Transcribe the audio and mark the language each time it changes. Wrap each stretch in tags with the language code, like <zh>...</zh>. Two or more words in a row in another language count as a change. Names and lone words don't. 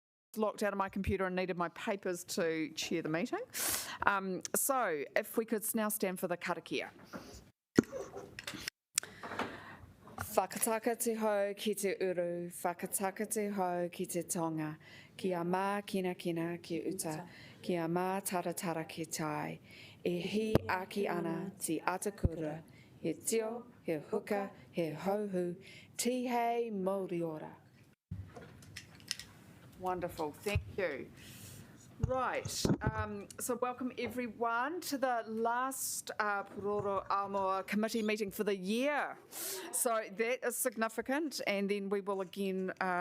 <en>locked out of my computer and needed my papers to chair the meeting. So if we could now stand for the karakia.</en> <mi>Whakataka te hau ki te uru, whakataka te hau ki te tonga, ki a mā kina kina ki uta, ki a mā taratara ki tai, e hi aki ana te atakura, he tio, he huka, he hauhu, ti hei Moriora.</mi> <en>Wonderful, thank you. Right, so welcome everyone to the last Pūroro Āmua committee meeting for the year. So that is significant, and then we will again.</en>